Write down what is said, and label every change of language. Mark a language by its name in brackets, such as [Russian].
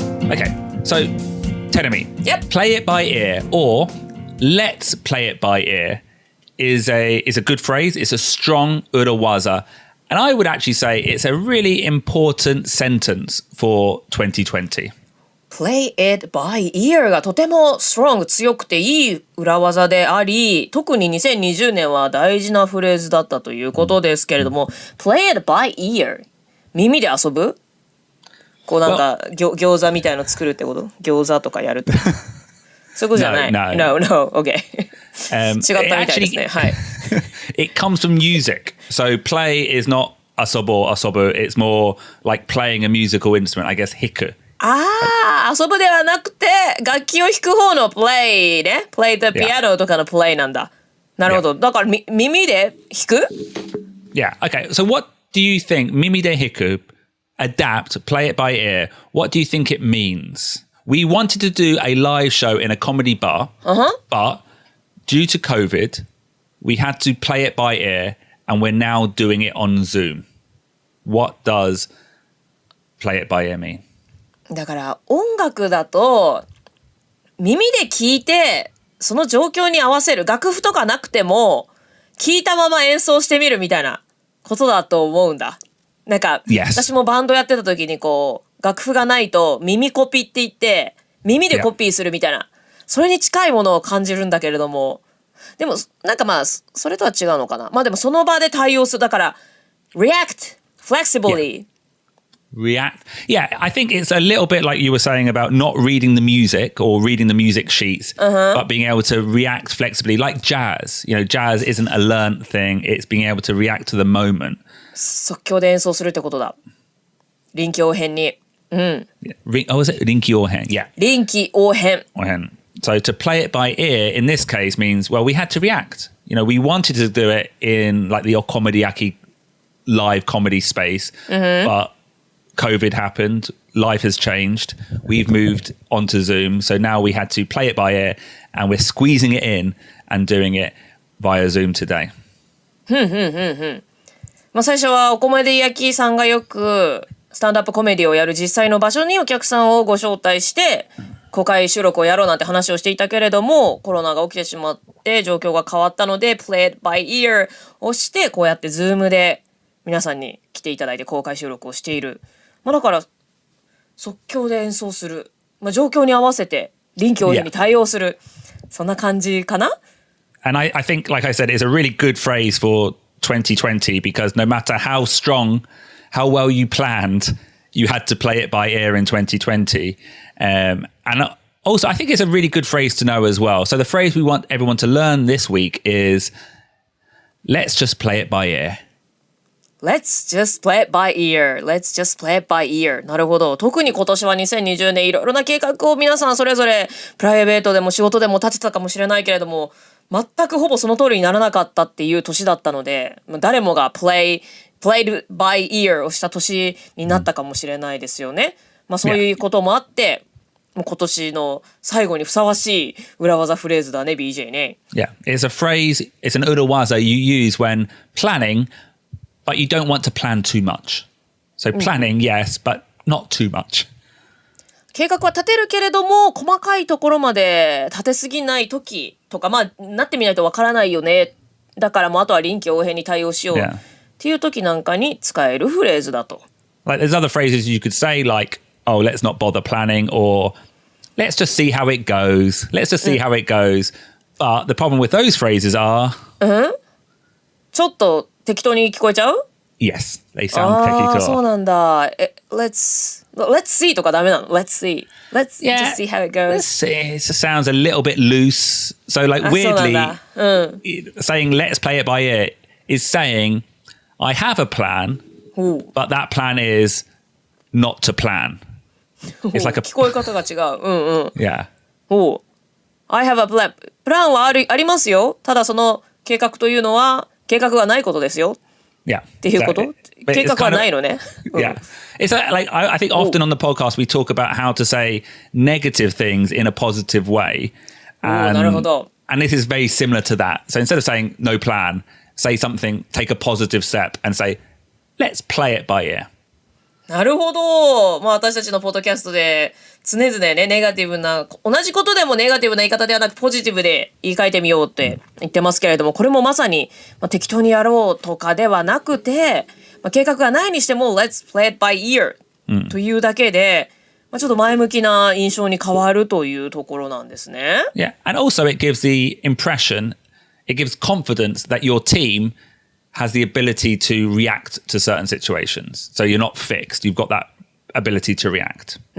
[English] Okay, so tell me. Yep. Play it by ear or let's play it by ear is a good phrase. It's a strong Urowaza. And I would actually say it's a really important sentence for 2020.Play it by ear [Japanese] がとても strong 強くていい裏技であり、特に2020年は大事なフレーズだったということですけれども、 [English] play it by ear [Japanese] 耳で遊ぶ？こうなんか餃子みたいの作るってこと？餃子とかやるってこと？そういうことじゃない。 [English] No, okay. [Japanese] 違ったみたいですね。はい。 [English] It comes from music. So play is not asobo, it's more like playing a musical instrument, I guess, hiku. [Japanese] 遊ぶではなくて楽器を弾く方の play ね。 [English] play the piano [Japanese] とかの play なんだ。なるほど。だから耳で弾く？ [English] Yeah, okay. So what do you think, [Japanese] 耳で弾く, [English] adapt, play it by ear, what do you think it means? We wanted to do a live show in a comedy bar, but due to COVID, we had to play it by ear and we're now doing it on Zoom. What does play it by ear mean? [Japanese] だから音楽だと耳で聞いてその状況に合わせる楽譜とかなくても聞いたまま演奏してみるみたいなことだと思うんだ。なんか、私もバンドやってた時にこう楽譜がないと耳コピって言って耳でコピーするみたいな、それに近いものを感じるんだけれども、でもなんかまあそれとは違うのかな。まあでもその場で対応する。だから [English] react flexibly、React. Yeah, I think it's a little bit like you were saying about not reading the music or reading the music sheets, but being able to react flexibly, like jazz. You know, jazz isn't a learnt thing. It's being able to react to the moment. [Japanese] 即興で演奏するってことだ。臨機応変に。 [English] was it 臨機応変?Yeah. [Japanese] 臨機応変。 [English] So to play it by ear in this case means, well, we had to react. You know, we wanted to do it in like the okomediaki live comedy space, but COVID happened, life has changed, we've moved onto Zoom, so now we had to play it by ear and we're squeezing it in and doing it via Zoom today. [Japanese] まあ最初はお米で焼きさんがよくスタンドアップコメディをやる実際の場所にお客さんをご招待して公開収録をやろうなんて話をしていたけれども、コロナが起きてしまって状況が変わったので [English] Play it by ear [Japanese] をしてこうやって Zoom で皆さんに来ていただいて公開収録をしている。まあだから即興で演奏する、まあ、状況に合わせて臨機応変に対応する、そんな感じかな。 [English] And I think, like I said, it's a really good phrase for 2020 because no matter how strong, how well you planned, you had to play it by ear in 2020. And also, I think it's a really good phrase to know as well. So the phrase we want everyone to learn this week is, let's just play it by ear.Let's just play it by ear. Let's just play it by ear. [Japanese] なるほど。特に今年は2020年いろいろな計画を皆さんそれぞれプライベートでも仕事でも立てたかもしれないけれども、全くほぼその通りにならなかったっていう年だったので、誰もが [English] played by ear [Japanese] をした年になったかもしれないですよね。まあそういうこともあって、もう今年の最後にふさわしい裏技フレーズだね、BJ ね。 [English] Yeah, it's a phrase, it's an Urowaza you use when planning.But you don't want to plan too much. So planning, yes, but not too much. [Japanese] 計画は立てるけれども、細かいところまで立てすぎない時とか、まあ、なってみないとわからないよね。だからもうあとは臨機応変に対応しようっていう時なんかに使えるフレーズだと。 [English] Like there's other phrases you could say like, oh, let's not bother planning or let's just see how it goes. Let's just see how it goes. But the problem with those phrases are... [Japanese] ちょっと適当に聞こえちゃう？ [English] Yes, they sound technical. [Japanese] そうなんだ。 [English] Let's see [Japanese] とかダメなの？ [English] Let's see. Let's just see how it goes. Let's see. It sounds a little bit loose. So like weirdly, saying let's play it by ear is saying I have a plan, but that plan is not to plan. It's like a [Japanese] 聞こえ方が違う。 [English] Yeah. I have a plan. [Japanese] プランはありますよ。ただその計画というのは計画がないことですよ。 [English] Yeah. [Japanese] っていうこと？計画はないのね。 [English] Yeah. It's like I think often on the podcast we talk about how to say negative things in a positive way. [Japanese] なるほど。 [English] And this is very similar to that. So instead of saying no plan, say something, take a positive step and say, let's play it by ear. [Japanese] なるほど。まあ私たちのポッドキャストで常々ね、ネガティブな、同じことでもネガティブな言い方ではなくポジティブで言い換えてみようって言ってますけれども、これもまさに、適当にやろうとかではなくて、計画がないにしても [English] Let's play it by ear [Japanese] というだけで、ちょっと前向きな印象に変わるというところなんですね。 [English] Yeah, and also it gives the impression, it gives confidence that your team has the ability to react to certain situations. So you're not fixed. You've got that ability to react.